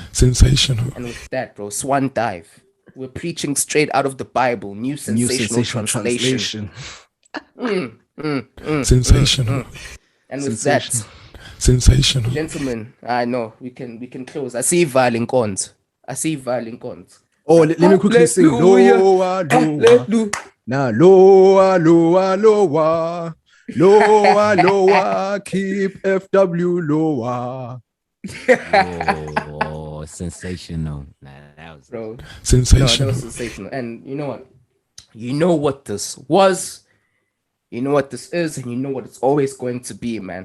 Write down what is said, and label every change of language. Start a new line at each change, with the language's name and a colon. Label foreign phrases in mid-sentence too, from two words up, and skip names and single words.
English: And with that, bro, swan dive. We're preaching straight out of the Bible. New sensational translation. Sensational. And with that, sensational. Gentlemen, I know we can close. I see violin cons. Oh, let me quickly sing. Loa, loa. Now, loa, loa, loa. Loa, loa. Keep FW loa. Oh, sensational. Nah, that was sensational. No, that was sensational. And you know what? You know what this was, you know what this is, and you know what it's always going to be, man.